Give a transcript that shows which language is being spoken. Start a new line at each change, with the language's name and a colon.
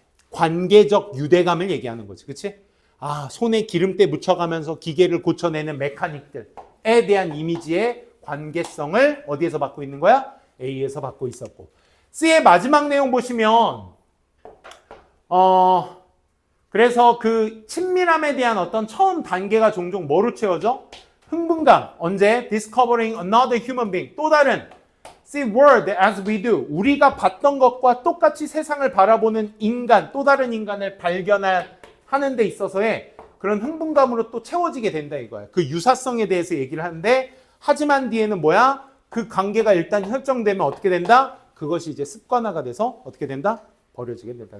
Korean: 관계적 유대감을 얘기하는 거지. 그치? 손에 기름때 묻혀가면서 기계를 고쳐내는 메카닉들에 대한 이미지의 관계성을 어디에서 받고 있는 거야? A에서 받고 있었고. C의 마지막 내용 보시면 그래서 그 친밀함에 대한 어떤 처음 단계가 종종 뭐로 채워져? 흥분감. 언제?
English: Discovering another human being.
Korean: 또 다른
English: See world as we do.
Korean: 우리가 봤던 것과 똑같이 세상을 바라보는 인간, 또 다른 인간을 발견하는 데 있어서의 그런 흥분감으로 또 채워지게 된다 이거야. 그 유사성에 대해서 얘기를 하는데 하지만 뒤에는 뭐야? 그 관계가 일단 설정되면 어떻게 된다? 그것이 이제 습관화가 돼서 어떻게 된다? 버려지게 된다.